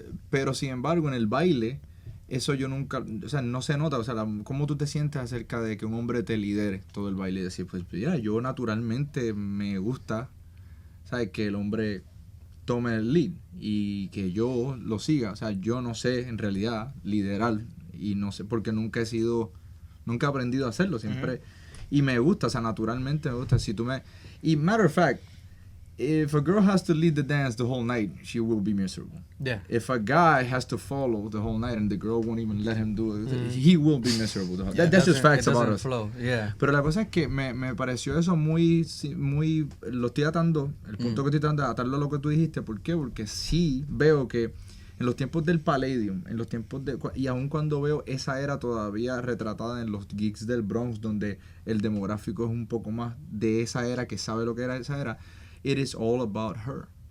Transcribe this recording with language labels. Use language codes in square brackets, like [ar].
[es] Pero sin embargo en el baile eso yo nunca, o sea, no se nota, o sea, cómo tú te sientes acerca de que un hombre te lidere todo el baile y decir, pues mira, yo naturalmente me gusta, ¿sabes? Que el hombre tome el lead y que yo lo siga, o sea, yo no sé en realidad liderar y no sé porque nunca he aprendido a hacerlo siempre y me gusta, o sea, naturalmente me gusta. Si tú y [en] matter of fact, if a girl has to lead the dance the whole night, she will be miserable. Yeah. If a guy has to follow the whole night and the girl won't even let him do it, he will be miserable. That's just facts about us. Flow. Yeah. [es] Pero la cosa es que me pareció eso muy, lo estoy atando, el punto que estoy tratando de atarlo a lo que tú dijiste. ¿Por qué? Porque sí veo que en los tiempos del Palladium, en los tiempos y aun cuando veo esa era todavía retratada en los gigs del Bronx, donde el demográfico es un poco más de esa era, que sabe lo que era esa era, [en] it is all about her.